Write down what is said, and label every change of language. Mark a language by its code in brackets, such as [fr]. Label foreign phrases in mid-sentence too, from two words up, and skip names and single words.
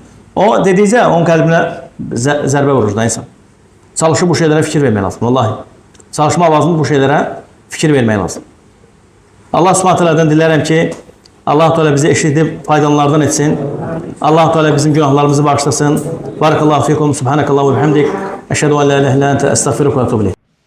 [az] O dedikcə, onun qəlbinə zərbə vurur da insan. Çalışıb bu şeylərə fikir vermək lazım, vallahi. Çalışmaq lazım, bu şeylərə fikir vermək lazım. Allah subhanət hələdən dilərəm ki, Allah Teala bizi eşidib faydalardan etsin. Allah Teala bizim günahlarımızı bağışlasın. [ar] بارك الله فيكم، سبحانك اللهم وبحمدك. أشهد أن لا إله إلا أنت أستغفرك وأتوب إليك.